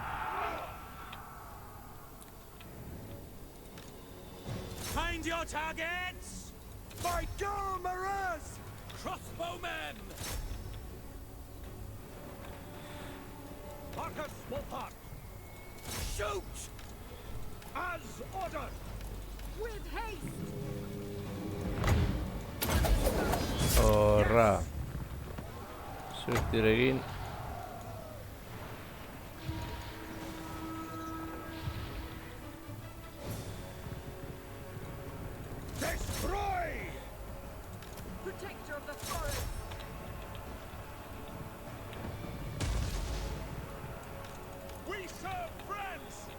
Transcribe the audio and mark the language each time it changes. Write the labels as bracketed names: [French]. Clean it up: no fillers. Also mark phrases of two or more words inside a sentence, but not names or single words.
[English] Find your targets! By Gilmaraz! Crossbowmen! Marcus Wolfhard, Shoot! as ordered! With haste! [Basque] Horra. Zuztirekin. [English] Destroy! Protector of the forest! We serve friends!